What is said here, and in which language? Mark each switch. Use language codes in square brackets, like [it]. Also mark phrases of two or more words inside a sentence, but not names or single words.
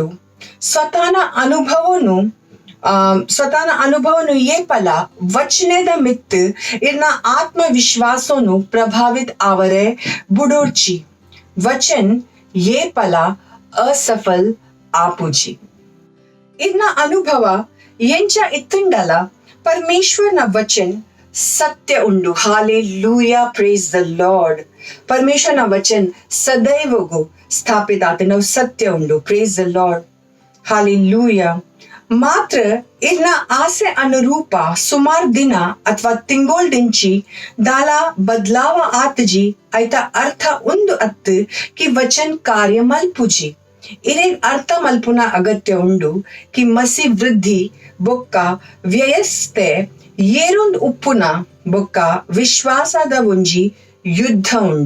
[tcy] ಸ್ವತಾನ ಅನುಭವನು ಏಪಲ ವಚನೆದ ಮಿತ್ ಇರ್ನ ಆತ್ಮವಿಶ್ವಾಸನು ಪ್ರಭಾವಿತ ಆವರೆ ಬುಡೋರ್ಚಿ ವಚನ್ ಏಪಲ ಅಸಫಲ್ ಆಪುಜಿ. ಇರ್ನ ಅನುಭವ ಎಂಚ ಇತ್ತುಂಡಲ ಪರಮೇಶ್ವರನ ವಚನ್ ಸತ್ಯ ಉಂಡು. ಹಾಲೆಲೂಯಾ. [en] Praise the Lord. [tcy] ಪರಮೇಶ್ವರನ ವಚನ್ ಸದೈವಗೂ ಸ್ಥಾಪಿತ ಆತನ ಸತ್ಯ ಉಂಡು. [en] Praise the Lord. [tcy] ಹಾಲೆಲೂಯಾ. ಮಾತ್ರ ಇರ್ನ ಆಸೆ ಅನುರೂಪ ಸುಮಾರ್ ದಿನ ಅಥವಾ ತಿಂಗೋಳ್ದಿಂಚಿ ದಾಲ ಬದ್ಲಾವ ಆತಜಿ ಐತ ಅರ್ಥ ಒಂದು ಅತ್ತು ಕಿ ವಚನ್ ಕಾರ್ಯ ಮಲ್ಪುಜಿ. ಇರೇಗ್ ಅರ್ಥ ಮಲ್ಪುನ ಅಗತ್ಯ ಉಂಡು ಕಿ ಮಸಿ ವೃದ್ಧಿ ಬೊಕ್ಕ ವ್ಯಯಸ್ತೆ ಏರೊಂದು ಉಪ್ಪುನ ಬೊಕ್ಕ ವಿಶ್ವಾಸದ ಒಂಜಿ ಯುದ್ಧ ಉಂಡು.